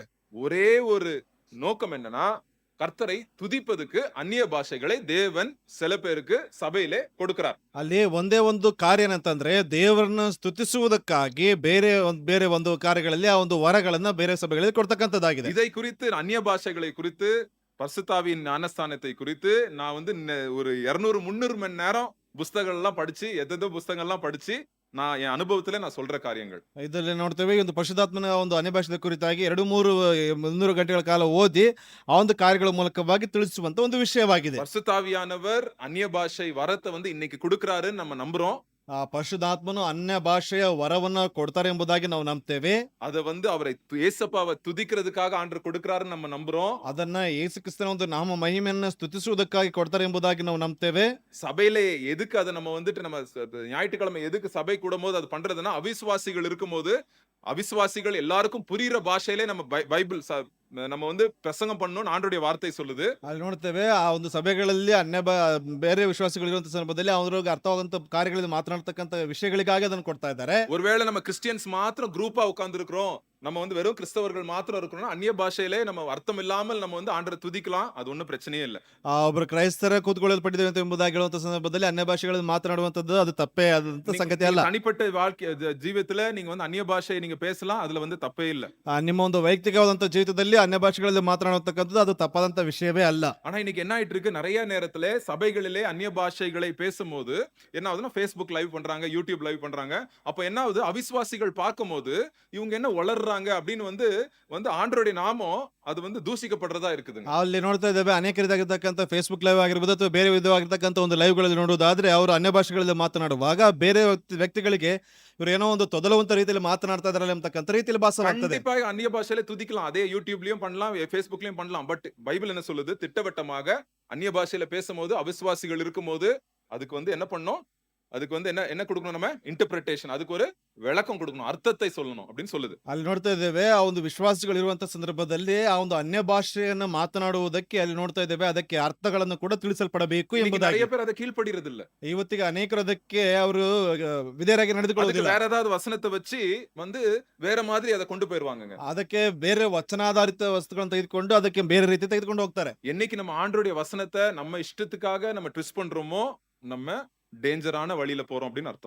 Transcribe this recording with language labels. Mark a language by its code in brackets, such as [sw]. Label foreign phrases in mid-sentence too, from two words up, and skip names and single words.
[ta] ஒரே ஒரு நோக்கம் என்னன்னா கர்த்தரை துதிப்பதுக்கு அந்நிய பாஷைகளை தேவன் சில பேருக்கு சபையிலே கொடுக்கிறார். [kn] ಅಲ್ಲಿ ಒಂದೇ ಒಂದು ಕಾರ್ಯ ಏನಂತಂದ್ರೆ ದೇವರನ್ನ ಸ್ತುತಿಸುವುದಕ್ಕಾಗಿ ಬೇರೆ ಒಂದು ಕಾರ್ಯಗಳಲ್ಲಿ ಆ ಒಂದು ವರಗಳನ್ನ ಬೇರೆ ಸಭೆಗಳಲ್ಲಿ ಕೊಡ್ತಕ್ಕಂಥದ್ದಾಗಿದೆ. [ta] இதை குறித்து அந்நிய பாஷைகளை குறித்து பரிசுத்தாவியின் ஞானஸ்தானத்தை குறித்து நான் வந்து ஒரு 200-300 மணி நேரம் புஸ்தகங்கள் எல்லாம் படிச்சு எதோ புஸ்தகங்கள்லாம் படிச்சு நான் என் அனுபவத்துல நான் சொல்ற காரியங்கள். [kn] ಇದರಲ್ಲಿ ನೋಡ್ತೇವೆ ಒಂದು ಪರಿಶುದ್ಧಾತ್ಮನ ಒಂದು ಅನ್ಯ ಭಾಷೆದ ಕುರಿತಾಗಿ 2-3 ಗಂಟೆಗಳ ಕಾಲ ಓದಿ ಆ ಒಂದು ಕಾರ್ಯಗಳ ಮೂಲಕವಾಗಿ ತಿಳಿಸುವಂತ ಒಂದು ವಿಷಯವಾಗಿದೆ. [ta] பரிசுத்தாவியானவர் அந்நிய பாஷை வரத்தை வந்து இன்னைக்கு கொடுக்கிறாருன்னு நம்ம நம்புறோம். [kn] ಆ ಪರಿಶುದ್ಧಾತ್ಮನು ಅನ್ಯ ಭಾಷೆಯ ವರವನ್ನ ಕೊಡ್ತಾರೆ ಎಂಬುದಾಗಿ ನಾವು ನಂಬ್ತೇವೆ. [ta] அத வந்து அவரை ஏசப்பாவை துதிக்கிறதுக்காக ஆண்டவர் கொடுக்கிறாருன்னு நம்ம நம்புறோம். [kn] ಅದನ್ನ ಯೇಸು ಕ್ರಿಸ್ತನ ಒಂದು ನಾಮ ಮಹಿಮೆಯನ್ನ ಸ್ತುತಿಸುವುದಕ್ಕಾಗಿ ಕೊಡ್ತಾರೆ ಎಂಬುದಾಗಿ ನಾವು ನಂಬ್ತೇವೆ. [ta] சபையிலே எதுக்கு அதை நம்ம வந்துட்டு நம்ம ஞாயிற்றுக்கிழமை எதுக்கு சபை கூடும்போது அது பண்றதுன்னா அவிசுவாசிகள் இருக்கும்போது அவிசுவாசிகள் எல்லாருக்கும் புரியுற பாஷையிலே நம்ம பைபிள் நம்ம வந்து பிரசங்கம் பண்ணணும்னு ஆண்டவருடைய வார்த்தை சொல்லுது. [kn] ಅಲ್ಲಿ ನೋಡ್ತೇವೆ ಆ ಒಂದು ಸಭೆಗಳಲ್ಲಿ ಬೇರೆ ವಿಶ್ವಾಸಿಗಳಿರುವಂತ ಸಂದರ್ಭದಲ್ಲಿ ಅವ್ರಿಗೆ ಅರ್ಥವಾಗುವಂತ ಕಾರ್ಯಗಳಲ್ಲಿ ಮಾತನಾಡ್ತಕ್ಕಂಥ ವಿಷಯಗಳಿಗಾಗಿ ಅದನ್ನು ಕೊಡ್ತಾ ಇದ್ದಾರೆ. [ta] ஒருவேளை நம்ம கிறிஸ்டியன்ஸ் மாத்திரம் குரூப்பா உட்கார்ந்து இருக்கிறோம், நம்ம வந்து வெறும் கிறிஸ்தவர்கள் மாத்திரம் இருக்கிறோம், அந்நிய பாஷையிலே நம்ம அர்த்தம் இல்லாமல் நம்ம வந்து ஆண்டவரை துதிக்கலாம், அது ஒண்ணும் பிரச்சனையே இல்ல. [kn] ಒಬ್ಬರು ಕ್ರೈಸ್ತರ ಕೂತ್ಕೊಳ್ಳಲ್ಪಟ್ಟಿದ್ದೇವೆ ಎಂಬುದಾಗಿ ಹೇಳುವಂತ ಸಂದರ್ಭದಲ್ಲಿ ಅನ್ಯ ಭಾಷೆಗಳಲ್ಲಿ ಮಾತನಾಡುವಂತದ್ದು ಅದು ತಪ್ಪೇ ಆದಂತ ಸಂಗತಿ ಅಲ್ಲ. [ta] தனிப்பட்ட வாழ்க்கை ஜீவியத்துல நீங்க வந்து அந்நிய பாஷையை நீங்க பேசலாம், அதுல வந்து தப்பே இல்ல. [kn] ನಿಮ್ಮ ಒಂದು ವೈಯಕ್ತಿಕವಾದಂತ ಜೀವಿತದಲ್ಲಿ ಅನ್ಯ ಭಾಷೆಗಳಲ್ಲಿ ಮಾತನಾಡತಕ್ಕಂಥದ್ದು ಅದು ತಪ್ಪಾದಂತ ವಿಷಯವೇ ಅಲ್ಲ. [ta] ஆனா இன்னைக்கு என்ன ஆயிட்டு இருக்கு, நிறைய நேரத்துல சபைகளிலே அந்நிய பாஷைகளை பேசும்போது என்ன ஆகுதுன்னா Facebook லைவ் பண்றாங்க, YouTube லைவ் பண்றாங்க. அப்ப என்ன ஆகுது, அவிசுவாசிகள் பார்க்கும்போது இவங்க என்ன வளர்றாங்க அப்படின்னு வந்து ஆண்டவருடைய நாமம் அது வந்து தூசிக்கப்படுறதா இருக்குது. [kn] ಅಲ್ಲಿ ನೋಡ್ತಾ ಇದ್ದೇವೆ ಅನೇಕ ರೀತಿಯಾಗಿರ್ತಕ್ಕಂಥ ಫೇಸ್ಬುಕ್ ಲೈವ್ ಆಗಿರ್ಬೋದು ಅಥವಾ ಬೇರೆ ವಿಧವಾಗಿರ್ತಕ್ಕಂಥ ಒಂದು ಲೈವ್ಗಳಲ್ಲಿ ನೋಡುವುದಾದ್ರೆ ಅವರು ಅನ್ಯ ಭಾಷೆಗಳಲ್ಲಿ ಮಾತನಾಡುವಾಗ ಬೇರೆ ವ್ಯಕ್ತಿಗಳಿಗೆ ಇವರು ಏನೋ ಒಂದು ತೊದಲುವಂತ ರೀತಿಯಲ್ಲಿ ಮಾತನಾಡ್ತಾ ಇದಾರಲ್ಲ ಅಂತಕ್ಕಂಥ ರೀತಿಯಲ್ಲಿ ಭಾಸವಾಗ್ತದೆ. [ta] கண்டிப்பா அந்நிய பாஷையில துதிக்கலாம், அதே யூடியூப்லயும் பண்ணலாம், Facebookலயும் பண்ணலாம். பட் பைபிள் என்ன சொல்லுது, திட்டவட்டமாக அந்நிய பாஷையில பேசும்போது அவிசுவாசிகள் இருக்கும்போது அதுக்கு வந்து என்ன பண்ணணும், அதுக்கு வந்து என்ன கொடுக்கணும், நம்ம இன்டர்பிரேஷன், அதுக்கு ஒரு விளக்கம் கொடுக்கணும், அர்த்தத்தை சொல்லணும் அப்படின்னு சொல்லுது. [kn] ಅಲ್ಲಿ ನೋಡ್ತಾ ಇದ್ದೇವೆ ಆ ಒಂದು ವಿಶ್ವಾಸಿಗಳು ಇರುವಂತ ಸಂದರ್ಭದಲ್ಲಿ ಆ ಒಂದು ಅನ್ಯ ಭಾಷೆಯನ್ನ ಮಾತನಾಡುವುದಕ್ಕೆ ಅಲ್ಲಿ ನೋಡ್ತಾ ಇದ್ದೇವೆ ಅದಕ್ಕೆ ಅರ್ಥಗಳನ್ನು ಕೂಡ ತಿಳಿಸಲ್ಪಡಬೇಕು ಎಂಬುದಾಗಿ. [ta] நிறைய பேர் அதை கீழ்ப்படிறது இல்ல. [kn] ಇವತ್ತಿಗೆ ಅನೇಕರು ಅದಕ್ಕೆ ಅವರು ವಿಧೇಯರಾಗಿ ನಡೆದುಕೊಳ್ಳುವುದಿಲ್ಲ. [ta] வேற ஏதாவது வசனத்தை வச்சு வந்து வேற மாதிரி அதை கொண்டு போயிருவாங்க. [kn] ಅದಕ್ಕೆ ಬೇರೆ ವಚನಾಧಾರಿತ ವಸ್ತುಗಳನ್ನು ತೆಗೆದುಕೊಂಡು ಅದಕ್ಕೆ ಬೇರೆ ರೀತಿ ತೆಗೆದುಕೊಂಡು ಹೋಗ್ತಾರೆ. [ta] என்னைக்கு நம்ம ஆண்டவருடைய வசனத்தை நம்ம இஷ்டத்துக்காக நம்ம ட்விஸ்ட் பண்றோமோ நம்ம ಡೇಂಜರಾன வழியில போறோம் அப்படின்னு ಅರ್ಥ.